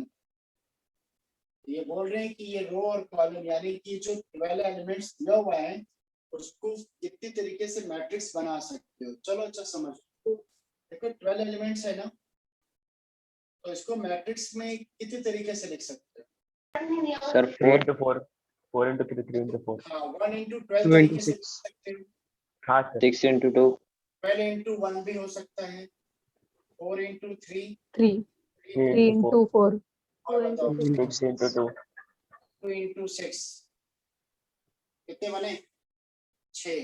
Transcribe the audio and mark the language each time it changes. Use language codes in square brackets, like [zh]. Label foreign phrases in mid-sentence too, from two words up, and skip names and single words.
[hi] ये बोल रहे हैं कि ये रो और कॉलम यानी कि जो 12 एलिमेंट्स दिया हुआ है उसको कितनी तरीके से मैट्रिक्स बना सकते हो। चलो अच्छा समझ, देखो 12 एलिमेंट्स है ना, तो इसको मैट्रिक्स में कितने तरीके से लिख सकते हो सर 3 into 4, 4 into 3, 3 into 4। हाँ, 1 into 12 तरीके से लिख सकते हो। हाँ सर। 6 into 2, 12 into 1 भी हो सकता है, 4 into 3, 3 3 into 4, 4 और बताओ 6 into 2, 2 into 6 कितने बने, 6।